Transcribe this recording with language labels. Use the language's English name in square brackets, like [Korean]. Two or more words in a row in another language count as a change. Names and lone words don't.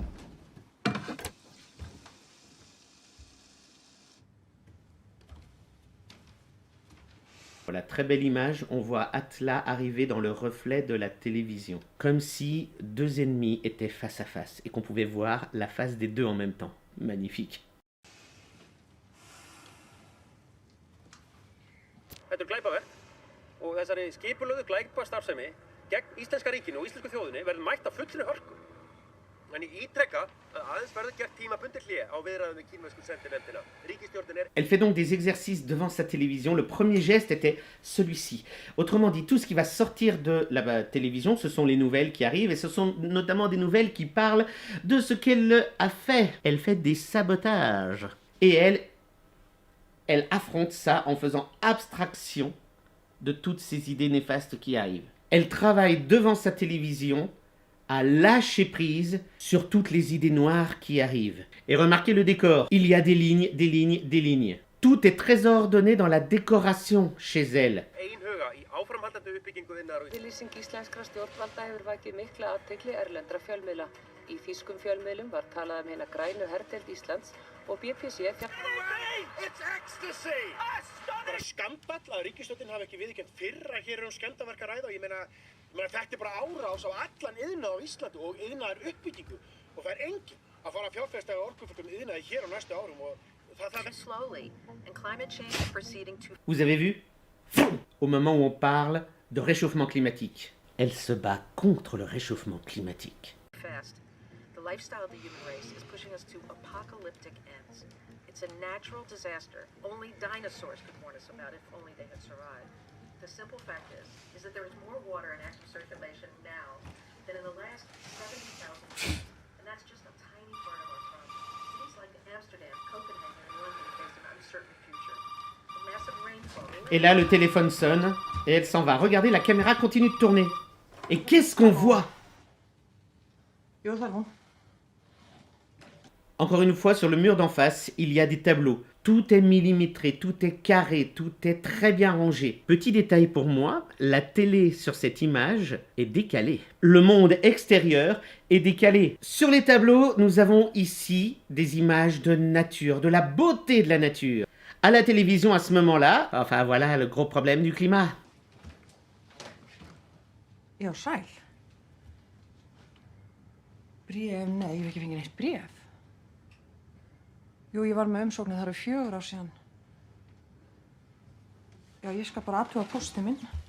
[French] Voilà, très belle image, on voit Atla arriver dans le reflet de la télévision. Comme si 2 ennemis étaient face à face et qu'on pouvait voir la face des 2 en même temps. Magnifique. [Icelandic] Þetta glæpaverk og þessari skipulögðu glæpastarfsemi gegn íslenska ríkinu og íslensku þjóðinni verður mætt af fullri hörku. En ég ítreka að aðeins verður gert tímabundið hlé á viðræðum við kínversku sendineldina. Ríkisstjórnin er... [French] Elle fait donc des exercices devant sa télévision. Le premier geste était celui-ci. Autrement dit, tout ce qui va sortir de la télévision, ce sont les nouvelles qui arrivent, et ce sont notamment des nouvelles qui parlent de ce qu'elle a fait. Elle fait des sabotages. Et elle affronte ça en faisant abstraction de toutes ces idées néfastes qui arrivent. Elle travaille devant sa télévision à lâcher prise sur toutes les idées noires qui arrivent. Et remarquez le décor. Il y a des lignes, des lignes, des lignes. Tout est très ordonné dans la décoration chez elle. [Icelandic] Einhuga í áframhaldandi uppbyggingu iðnaðar og... Yfirlýsing íslenskra stjórnvalda hefur vakið mikla athygli erlendra fjölmiðla. Í þýskum fjölmiðlum var talað hina grænu herdeild Íslands og BBC [English] It's ecstasy! [Icelandic] Bara skandall að ríkisstjórnin hafi ekki viðurkennt fyrr að hér skemmdarverk að ræða og ég meina þetta bara árás á allan iðnað á Íslandi og iðnaðar uppbyggingu og það enginn að fara að fjárfesta í orkufrekum iðnaði hér á næstu árum og það... [English] slowly and climate change is proceeding to... [French] Vous avez vu? Au moment où on parle de réchauffement climatique, elle se bat contre le réchauffement climatique. [English] fast. The lifestyle of the human race is pushing us to apocalyptic ends. It's a natural disaster. Only dinosaurs could warn us about it if only they had survived. The simple fact is that there is more water in active circulation now than in the last 70,000 years. And that's just a tiny part of our problem. Cities like Amsterdam, Copenhagen, and London face an uncertain future. The massive rainfall... [French] Et là, le téléphone sonne et elle s'en va. Regardez, la caméra continue de tourner. Et qu'est-ce qu'on voit? [Icelandic] Jo, það er hún. [French] Encore une fois, sur le mur d'en face, il y a des tableaux. Tout est millimétré, tout est carré, tout est très bien rangé. Petit détail pour moi, la télé sur cette image est décalée. Le monde extérieur est décalé. Sur les tableaux, nous avons ici des images de nature, de la beauté de la nature. À la télévision, à ce moment-là, enfin voilà le gros problème du climat. [Icelandic] Já, sæl. Bréf, nei, ég hef ekki fengið neitt bréf. Jú, ég var með umsóknir, það eru 4 ár síðan. Já, ég skal bara athuga póstinn minn.